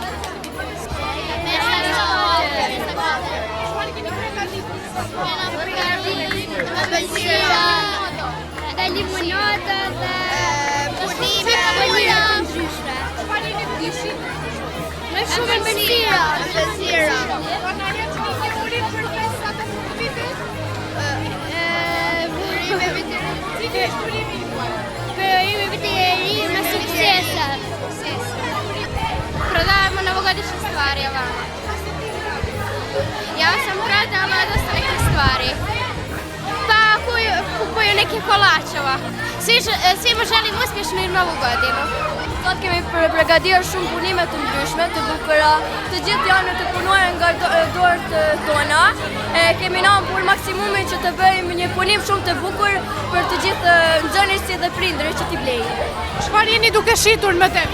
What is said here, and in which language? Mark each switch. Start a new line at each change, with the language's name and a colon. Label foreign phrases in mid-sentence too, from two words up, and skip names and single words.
Albanian: Ëmbëlsira dhe limonata dhe punime të ndryshme. Me shumë ëmbëlsira. Burime viti e ri me suksesa.
Bosnian: Prodajemo novogodišnje stvari ovamo. Ja sam prodala dosta neke stvari. Pa kupuju neke kolačeva. Svima želim uspješnu i novu godinu.
Albanian: Sot kemi përgatitur shumë punime të ndryshme, të bukura, të gjithë janë të punuar nga dorët tona. Kemi nën punë maksimumin që të bëjmë një punim shumë të bukur për të gjithë nxënësit dhe prindërit që t'i blejnë. Çfarë jeni duke shitur më tepër?